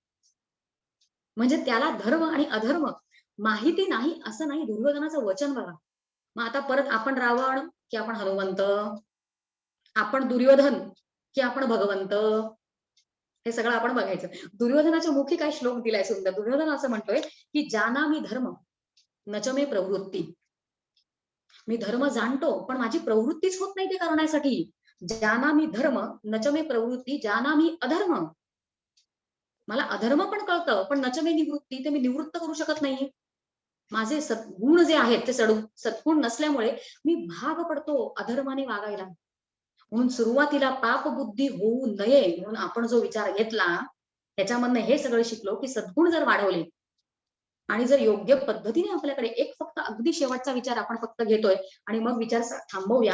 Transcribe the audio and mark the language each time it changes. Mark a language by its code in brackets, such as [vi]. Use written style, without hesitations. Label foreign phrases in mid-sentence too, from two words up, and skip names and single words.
[mr] म्हणजे त्याला धर्म आणि अधर्म माहिती नाही असं नाही. दुर्योधनाचं वचन बघा. मग आता परत आपण रावण की आपण हनुमंत, आपण दुर्योधन की आपण भगवंत, हे सगळं आपण बघायचं. दुर्योधनाच्या मुखी काय श्लोक दिलाय सुंदर. दुर्योधन असं म्हणतोय, की [sa] "जानामि धर्म न च मे प्रवृत्ती." [mr] मी धर्म जाणतो, पण माझी प्रवृत्तीच होत नाही ते करण्यासाठी. [sa] "जानामि धर्म न च मे प्रवृत्ती, जानामि अधर्म." [mr] मला अधर्म पण कळतं, पण [sa] न च मे निवृत्ती, [mr] ते मी निवृत्त करू शकत नाही. माझे सद्गुण जे आहेत ते सद्गुण नसल्यामुळे मी भाग पडतो अधर्माने वागायला. म्हणून सुरुवातीला पापबुद्धी होऊ नये म्हणून आपण जो विचार घेतला, त्याच्यामधनं हे सगळं शिकलो, की सद्गुण जर वाढवले आणि जर योग्य पद्धतीने आपल्याकडे एक फक्त अगदी शेवटचा विचार आपण फक्त घेतोय आणि मग विचार थांबवूया.